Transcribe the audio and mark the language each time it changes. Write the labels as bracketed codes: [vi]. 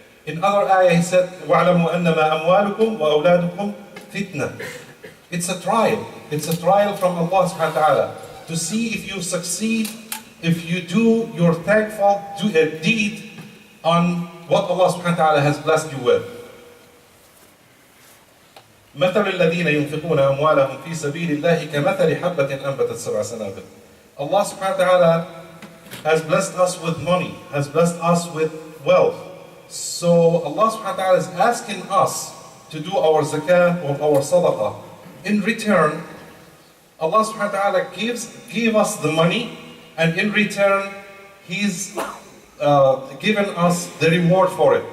[en] In other ayah he said, وَاعْلَمُوا أَنَّمَا أَمْوَالُكُمْ وَأَوْلَادُكُمْ fitna. It's a trial. It's a trial from Allah subhanahu wa ta'ala to see if you succeed, if you do your thankful deed on what Allah subhanahu wa ta'ala has blessed you with. [ar] مثل الذين ينفقون أموالهم في سبيل الله كمثل حبة أنبتت سبع سنابل. [en] Allah subhanahu wa ta'ala has blessed us with money, has blessed us with wealth. So Allah subhanahu wa ta'ala is asking us to do our zakah or our sadaqah. In return, Allah subhanahu wa ta'ala give us the money, and in return, He's given us the reward for it.